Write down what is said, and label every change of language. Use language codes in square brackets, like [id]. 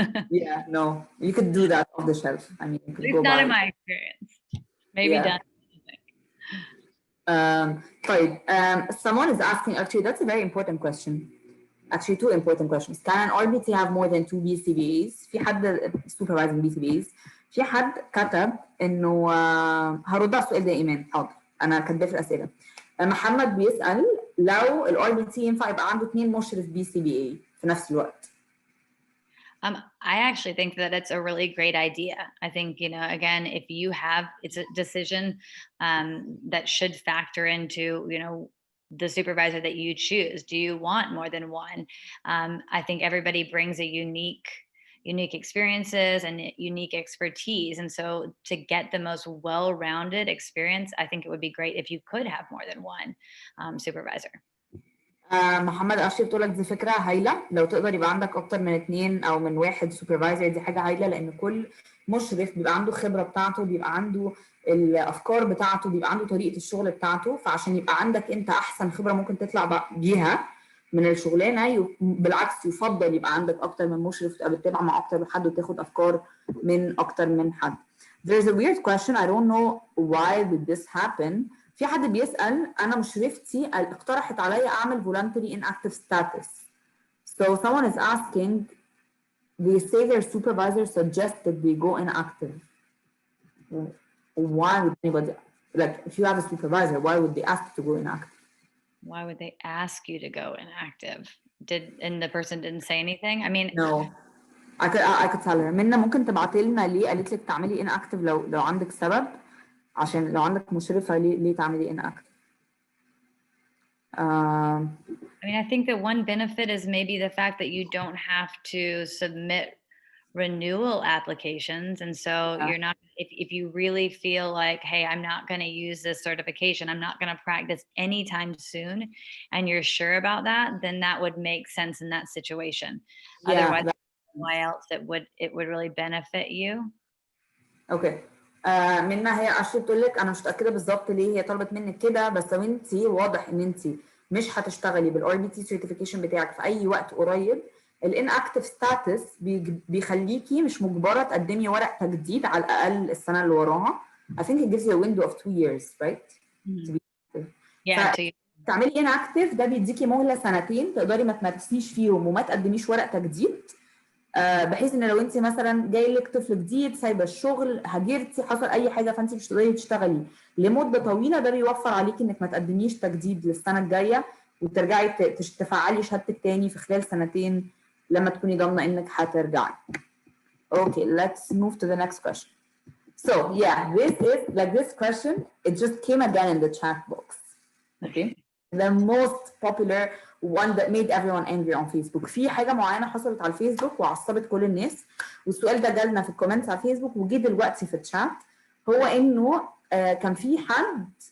[en] Yeah, no, you could do that off the shelf. I mean, you could go not buy in my experience. Maybe Yeah. done. [ar] طيب, [en] someone is asking, actually, that's a very important question. Actually, 2 important questions. Can an RBT have more than 2 BCBAs? [ar] في حد [en] supervising [ar] BCBAs. في حد كتب إنه هرد على السؤال ده إيمان. حاضر. أنا كاتباه في الأسئلة. محمد بيسأل لو ال RBT ينفع يبقى عنده 2 مشرف BCBA في نفس الوقت. [en] I actually think that it's a really great idea. I think, again, if you have, it's a decision that should factor into, the supervisor that you choose. Do you want more than one? I think everybody brings a unique experiences and unique expertise. And so to get the most well-rounded experience, I think it would be great if you could have more than one supervisor. [ar] محمد أشرف بتقول لك دي فكرة هايلة، لو تقدر يبقى عندك أكتر من 2 أو من 1 سوبرفايزر دي حاجة هايلة، لأن كل مشرف بيبقى عنده خبرة بتاعته، بيبقى عنده الأفكار بتاعته، بيبقى عنده طريقة الشغل بتاعته، فعشان يبقى عندك أنت أحسن خبرة ممكن تطلع بيها من الشغلانة، بالعكس يفضل يبقى عندك أكتر من مشرف، تبقى بتتابع مع أكتر من حد وتاخد أفكار من أكتر من حد. [en] There's a weird question, I don't know why did this happen. [ar] في حد بيسأل أنا مشرفتي اقترحت عليا أعمل [en] voluntary inactive status. So someone is asking, they say their supervisor suggested they go inactive. Why would anybody, like if you have a supervisor, why would they ask you to go inactive? Why would they ask you to go inactive? And the person didn't say anything? I mean, No. I could tell her. [ar] منى ممكن تبعتي لنا ليه قالت لك تعملي inactive لو عندك سبب، عشان لو عندك مشرفة ليه تعملي inactive. [en] I mean, I think that one benefit is maybe the fact that you don't have to submit renewal applications. And so you're not, if you really feel like, hey, I'm not going to use this certification, I'm not going to practice anytime soon, and you're sure about that, then that would make sense in that situation. Otherwise, why else it would really benefit you. Okay. [ar] منى هي أشرف تقول لك أنا مش متأكدة بالظبط ليه هي طلبت منك كده، بس لو أنت واضح إن أنت مش هتشتغلي بالRBT certification بتاعك في أي وقت قريب، الانactive status بيخليكي مش مجبرة تقدمي ورق تجديد على الأقل السنة اللي وراها. [en] I think it gives you a window of 2 years, right? To be active. Yeah. [ar] تعملي inactive ده بيديكي مهلة 2 تقدري ما تمارسيش فيهم وما تقدميش ورق تجديد، بحيث ان لو انت مثلا جاي لك طفل جديد، سايبه الشغل، هاجرتي، حصل اي حاجه فانت مش تقدري تشتغلي لمده طويله، ده بيوفر عليكي انك ما تقدميش تجديد للسنه الجايه وترجعي تفعلي شهادتك تاني في خلال 2 لما تكوني ضامنه انك هترجعي. [en] Okay, let's move to the next question. So yeah, this question, it just came again in the chat box. Okay, the most popular one that made everyone angry on Facebook. [ar] في حاجة معينة حصلت على الفيسبوك وعصبت كل الناس، والسؤال ده جالنا في الكومنتس على الفيسبوك وجي دلوقتي في الشات، هو إنه كان في حد